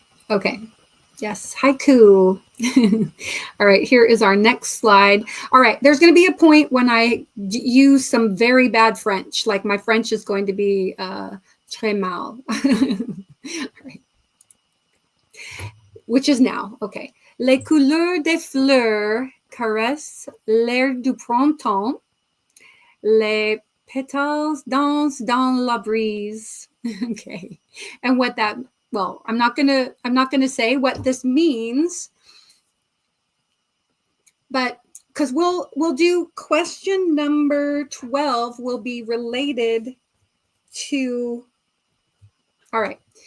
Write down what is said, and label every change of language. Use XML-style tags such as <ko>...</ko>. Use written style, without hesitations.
<en>Okay. Yes, haiku. All right, here is our next slide. All right, there's going to be a point when I use some very bad French, like my French is going to be</en> <fr>très mal.</fr> <en>All right. Which is now. Okay.</en> <fr>Les couleurs des fleurs caressent l'air du printemps. Les pétales dansent dans la brise.</fr> <en>Okay. And what that, well, I'm not gonna say what this means, but because we'll do question number 12 will be related to, all right.</en>